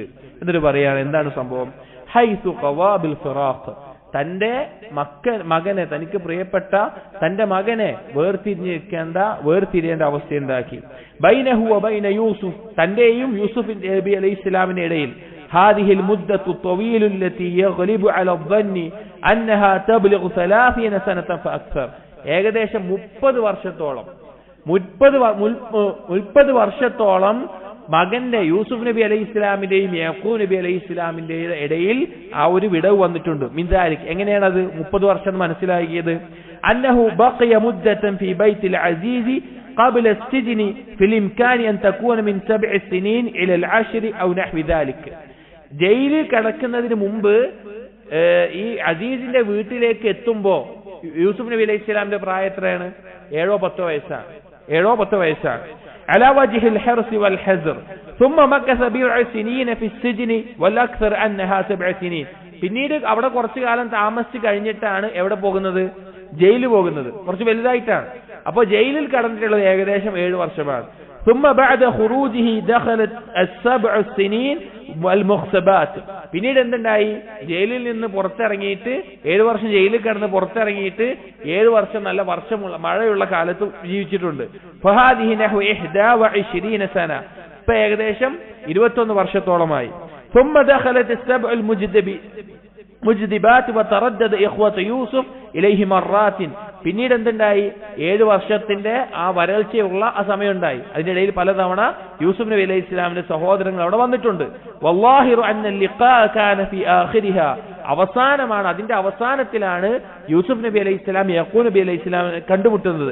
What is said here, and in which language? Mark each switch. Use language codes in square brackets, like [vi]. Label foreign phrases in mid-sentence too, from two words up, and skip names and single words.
[ml] എന്നിട്ട് പറയാണ്, എന്താണ് സംഭവം? [ar] حيث قوى بالفراق, [ml] തന്റെ മകനെ, തനിക്ക് പ്രിയപ്പെട്ട തന്റെ മകനെ വേർതിരിയേണ്ട അവസ്ഥയുണ്ടാക്കി. [ar] بينه وبين يوسف, [ml] തന്റെയും യൂസുഫ് നബി അലൈഹി ഇസ്ലാമിന്റെ ഇടയിൽ. [ar] هذه المدة الطويلة التي يغلب على الظن أنها تبلغ 30 سنة فأكثر. [ml] ഏകദേശം 30 വർഷത്തോളം മകന്റെ യൂസുഫ് നബി അലൈഹി ഇസ്ലാമിന്റെയും യാക്കൂബ് നബി അലൈഹി ഇസ്ലാമിന്റെയും ഇടയിൽ ആ ഒരു വിടവ് വന്നിട്ടുണ്ട്. മിൻദാലിക്, എങ്ങനെയാണത് 30 വർഷം മനസ്സിലാക്കിയത്? [ar] أنه بقي مدة في بيت العزيز قبل السجن في الإمكان أن تكون من 7 سنين إلى 10 أو نحو ذلك. [ml] ജയിലിൽ കിടക്കുന്നതിന് മുമ്പ് ഈ അസീസിന്റെ വീട്ടിലേക്ക് എത്തുമ്പോ യൂസുഫ് നബി അലൈഹി ഇസ്ലാമിന്റെ പ്രായം എത്രയാണ്? 7 or 10 വയസ്സാണ്. 7-10 വയസ്സാണ്. [ar] على وجه الحرص والحذر ثم مكث 7 سنين في السجن والأكثر أنها 7 سنين. [ml] പിന്നീട് അവിടെ കുറച്ചു കാലം താമസിച്ച് കഴിഞ്ഞിട്ടാണ് എവിടെ പോകുന്നത്? ജയിലിൽ പോകുന്നത്. കുറച്ച് വലുതായിട്ടാണ്. അപ്പോൾ ജയിലിൽ കടന്നിട്ടുള്ളത് ഏകദേശം 7 വർഷമാണ്. [ar] ثم بعد خروجه دخلت السبع سنين والمخسبات. [ml] പിന്നീട് എന്തുണ്ടായി? ജയിലിൽ നിന്ന് പുറത്തിറങ്ങിയിട്ട് 7 വർഷം ജയിലിൽ കിടന്ന് പുറത്തിറങ്ങിയിട്ട് 7 വർഷം നല്ല വർഷമുള്ള മഴയുള്ള കാലത്ത് ജീവിച്ചിട്ടുണ്ട്. [ar] فهذه نحو 21 سنة. [ml] ഇപ്പൊ ഏകദേശം 21 വർഷത്തോളമായി. [ar] ثم دخلت السبع المجدبات وتردد إخوة يوسف إليه مرات. [ml] പിന്നീട് എന്തുണ്ടായി? 7 വർഷത്തിന്റെ ആ വരൾച്ചയുള്ള ആ സമയം ഉണ്ടായി. അതിനിടയിൽ പലതവണ യൂസുഫ് നബി അലൈഹി ഇസ്ലാമിന്റെ സഹോദരങ്ങൾ അവിടെ വന്നിട്ടുണ്ട്. [ar] والظاهر أن اللقاء كان في آخرها. [ml] അവസാനമാണ്, അതിന്റെ അവസാനത്തിലാണ് യൂസുഫ് നബി അലൈഹി ഇസ്ലാം യഖൂബ് നബി അലൈഹി ഇസ്ലാമിനെ കണ്ടുമുട്ടുന്നത്.